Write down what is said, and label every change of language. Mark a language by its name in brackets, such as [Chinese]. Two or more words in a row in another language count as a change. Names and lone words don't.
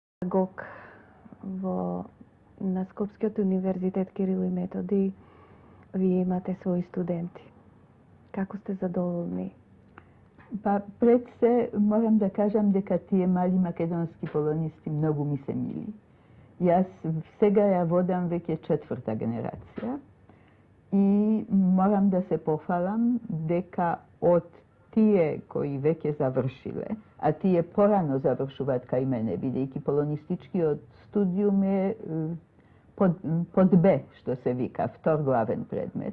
[Macedonian] педагог на Скопскиот универзитет Kiril i Metodij. Ви имате свои студенти. Како сте задоволни? Па пред се морам да кажам дека тие мали македонски полонисти многу ми се мили. Јас сега ја водам веќе 4-та генерација и морам да се пофалам дека од тие кои веќе завршиле, а тие порано завршуваат кај мене, бидејќи полонистичкиот студиум е под Б, што се вика, втор главен предмет.